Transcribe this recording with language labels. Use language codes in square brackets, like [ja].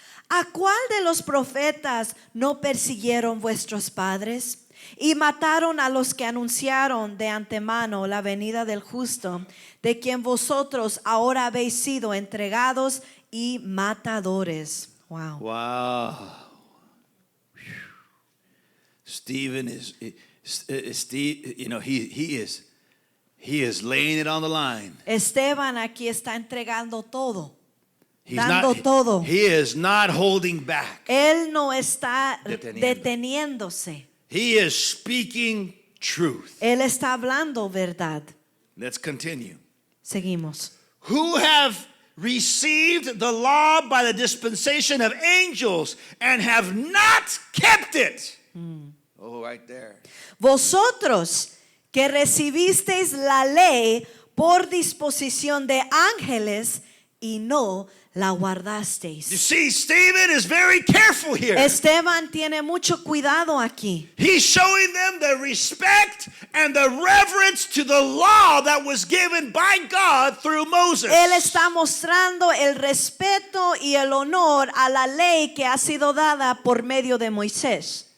[es] ¿A cuál de los profetas no persiguieron vuestros padres? Y mataron a los que anunciaron de antemano la venida del justo, de quien vosotros ahora habéis sido entregados y matadores. [en] Wow. Wow. Stephen is Steve, you know, he is laying it on the line. [es] Esteban aquí está entregando todo. [en] He's [es] Dando todo. [en] He is not holding back. [es] Él no está Deteniendo. deteniéndose. [en] He is speaking truth. [es] Él está hablando verdad. [en] Let's continue. [es] Seguimos. [en] Who have received the law by the dispensation of angels and have not kept it. Oh, right there. [es] Vosotros que recibisteis la ley por disposición de ángeles y no la guardasteis. [en] You see, Stephen is very careful here. [es] Esteban tiene mucho cuidado aquí. [en] He's showing them the respect and the reverence to the law that was given by God through Moses. [es] Él está mostrando el respeto y el honor a la ley que ha sido dada por medio de Moisés.